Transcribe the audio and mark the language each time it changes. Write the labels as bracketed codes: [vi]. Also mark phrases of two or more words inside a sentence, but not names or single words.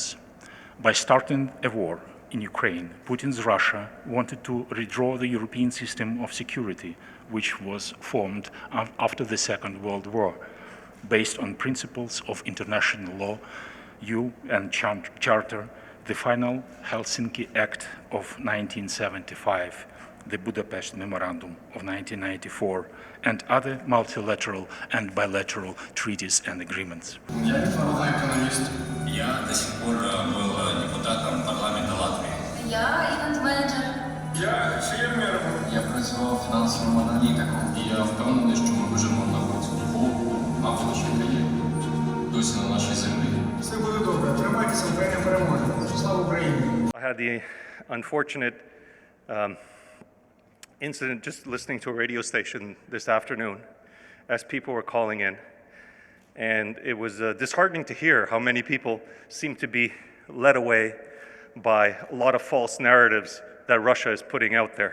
[en] By starting a war in Ukraine, Putin's Russia wanted to redraw the European system of security, which was formed after the Second World War, based on principles of international law, UN Charter, the final Helsinki Act of 1975, the Budapest Memorandum of 1994, and other multilateral and bilateral treaties and agreements. [ru] Я международный экономист. Я до сих пор был депутатом парламента Латвии. [uk] Я івент-менеджер. Я фермер. Я працював фінансовим аналітиком. І я впевнений, що ми вижимо на боці Богу, а втечка є досі на нашій землі. Все буде добре. Тримайтеся, Україна переможе. Слава Україні! [en] I had the unfortunate incident just listening to a radio station this afternoon as people were calling in. And it was disheartening to hear how many people seem to be led away by a lot of false narratives that Russia is putting out there.